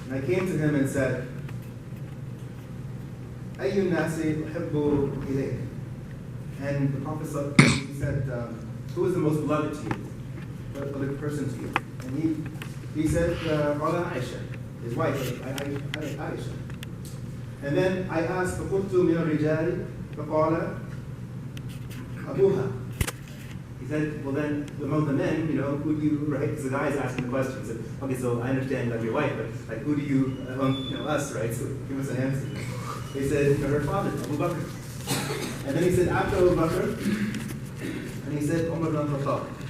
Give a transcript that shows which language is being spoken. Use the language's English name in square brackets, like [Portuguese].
[English] And I came to him and said, [Arabic] Ayyun nasi uhibbu ilayk. [English] And the Prophet said, who is the most beloved to you? What beloved person to you? And he said, Aisha, his wife, Aisha. And then I asked, [Arabic] فَقُلْتُ مِنَ الرِّجَالِ فَقَالَ أَبُوهَا. [English] He said, well then, among the men, who do you, right? Because the guy is asking the question. Said, okay, so I understand you love your wife, but like, who do you, us, right? So give us an answer. He said, her father, Abu Bakr. And then he said, after Abu Bakr, and he said, Umar bin Khattab.